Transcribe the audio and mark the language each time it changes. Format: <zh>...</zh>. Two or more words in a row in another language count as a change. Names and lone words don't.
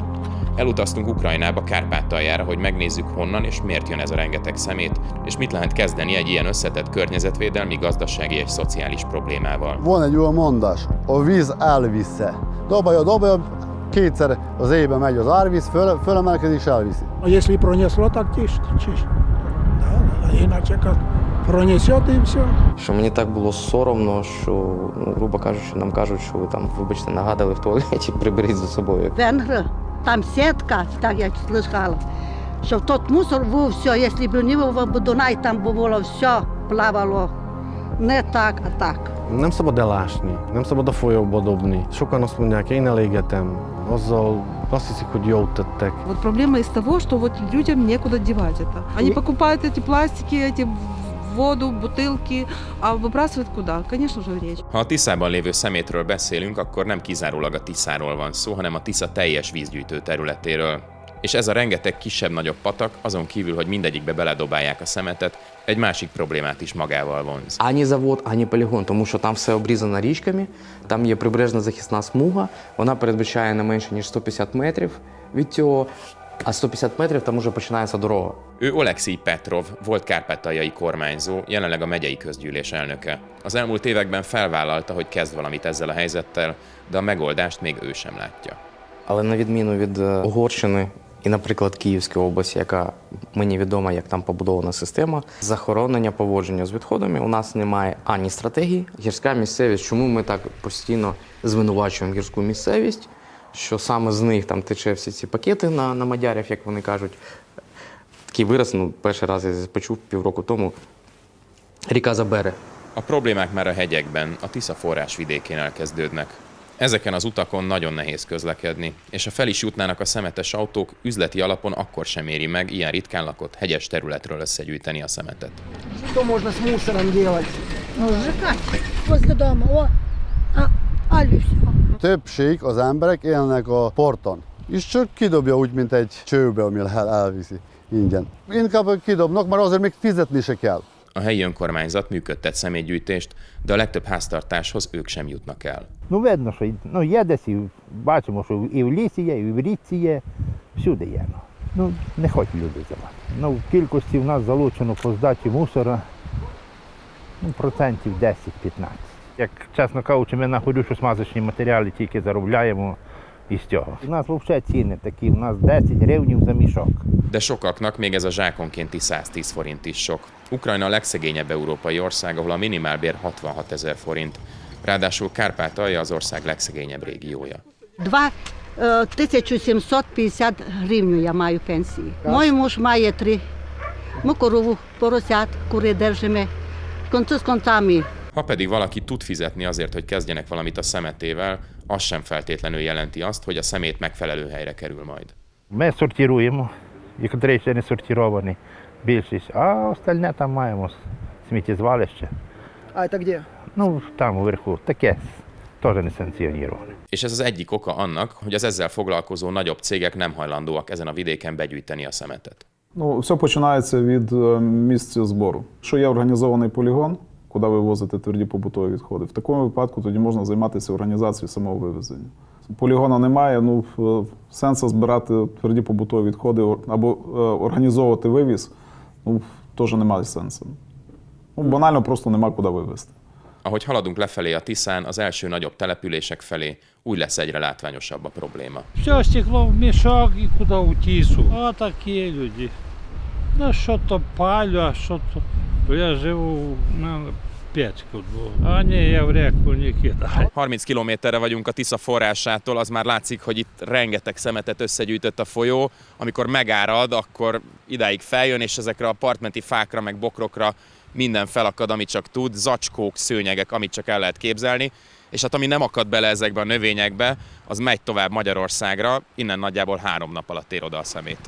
<hu>Elutaztunk Ukrajnába, Kárpátaljára, hogy megnézzük honnan és miért jön ez a rengeteg szemét, és mit lehet kezdeni egy ilyen összetett környezetvédelmi, gazdasági és szociális problémával. Van egy olyan mondás, a víz elvisze. Dobja, kétszer az éjbe megy az árvíz, fölemelkedik és elviszi.</hu> <ru>А если пронесло, так тишь. Да, иначе как пронесет и все.</ru> <uk>Що мені так було соромно, що, грубо кажучи, нам кажуть, що ви там, вибачте, нагадали в туалеті, приберіть за собою. Венгри, там сітка, так я слышала, що в тот мусор був все, якщо б не був Дунай, там було все, плавало. Не так, а так. Nem szabad elásni, nem szabad a folyóba dobni. Sokan azt mondják, én elégetem, azzal azt hiszik, hogy jót tettek.</uk> <ru>Вот проблема из того, что вот людям некуда девать это. Они покупают эти пластики, эти воду, бутылки, а выбрасывают куда? Конечно же, в речь.</ru> <hu>Ha a Tiszában lévő szemétről beszélünk, akkor nem kizárólag a Tiszáról van szó, hanem a Tisza teljes vízgyűjtő területéről. És ez a rengeteg kisebb-nagyobb patak, azon kívül, hogy mindegyikbe beledobálják a szemetet, egy másik problémát is magával vonz.</hu> <uk>Ані завод, ані полігон, тому що там все обрізано річками, там є прибережна захисна смуга, вона передбачає не менше, ніж 150 метрів від цього, а 150 метрів там уже починається дорога.</uk> <hu>Ő Oleksij Petrov, volt kárpátaljai kormányzó, jelenleg a megyei közgyűlés elnöke. Az elmúlt években felvállalta, hogy kezd valamit ezzel a helyzettel, de a megoldást még ő sem látja.</hu> <uk>Але на відміну від Угорщини і, наприклад, Київської області, яка мені відома, як там побудована система, захоронення поводження з відходами, у нас немає ані стратегії. Гірська місцевість, чому ми так постійно звинувачуємо гірську місцевість, що саме з них там тече всі ці пакети на мадярів, як вони кажуть. Такий вираз, перший раз я почув півроку тому, ріка Забере.</uk> <hu>A problémák már a hegyekben, a Tisza forrásvidékén elkezdődnek. Ezeken az utakon nagyon nehéz közlekedni, és ha fel is jutnának a szemetes autók, üzleti alapon akkor sem éri meg ilyen ritkán lakott hegyes területről összegyűjteni a szemetet.</hu> <ru>Что можно с мусором делать? Ну, сжигать возле дома, аль все.</ru> <hu>Többség az emberek élnek a porton, és csak kidobja úgy, mint egy csőbe, ami elviszi ingyen. Inkább kidobnak, mert azért még fizetni se kell. A helyi önkormányzat működtet szemétgyűjtést, de a legtöbb háztartáshoz ők sem jutnak el.</hu> <uk>Ну, видно, що є десь, і бачимо, що і в лісі є, і в річці є, всюди є. Ну, не хочуть люди здавати. Ну, в кількості в нас залучено по здачі мусора, процентів 10-15. Як, чесно кажучи, ми на горючо-смазочні матеріали тільки заробляємо із цього. У нас взагалі ціни такі, у нас 10 гривень за мішок.</uk> <hu>De sokaknak még ez a zsákonkénti 110 forint is sok. Ukrajna a legszegényebb európai ország, ahol a minimálbér 66 000 forint. Ráadásul Kárpátalja az ország legszegényebb régiója.</hu> <uk>2750 гривень я маю пенсії. Мой муж має 3. Ми корову, поросят, кури держимо. Конці з концами.</uk> <hu>Ha pedig valaki tud fizetni azért, hogy kezdjenek valamit a szemetével, az sem feltétlenül jelenti azt, hogy a szemét megfelelő helyre kerül majd.</hu> <uk>Ми сортируємо, які ще не сортировані, більшість, а остальне там маємо сміттєзвалище.</uk> <ru>А это где? Ну, там вверху,</ru> <uk>таке, теж не санкціоніроване.</uk> <hu>És ez az egyik oka annak, hogy az ezzel foglalkozó nagyobb cégek nem hajlandóak ezen a vidéken begyűjteni a szemetet.</hu> <uk>Ну, все починається від місця збору. Якщо є організований полігон, куди вивозити тверді побутові відходи, в такому випадку тоді можна займатися організацією самого вивезення. Полігона немає, ну, сенсу збирати тверді побутові відходи або організовувати вивіз, ну, теж немає сенсу. Ну, банально просто нема куди вивезти.</uk> <hu>Ahogy haladunk lefelé a Tiszán, az első nagyobb települések felé, úgy lesz egyre látványosabb a probléma.</hu> <ru>Все стекло в мешок и куда в Тису. А такие люди.</ru> <uk>Ну, що то палю, а що то. Бо я живу на печку, а ні, я в реку не кидаю.</uk> <hu>30 kilométerre vagyunk a Tisza forrásától, az már látszik, hogy itt rengeteg szemetet összegyűjtött a folyó. Amikor megárad, akkor idáig feljön, és ezekre a partmenti fákra, meg bokrokra minden felakad, amit csak tud, zacskók, szőnyegek, amit csak el lehet képzelni. És hát ami nem akad bele ezekbe a növényekbe, az megy tovább Magyarországra, innen nagyjából 3 nap alatt ér oda a szemét.</hu>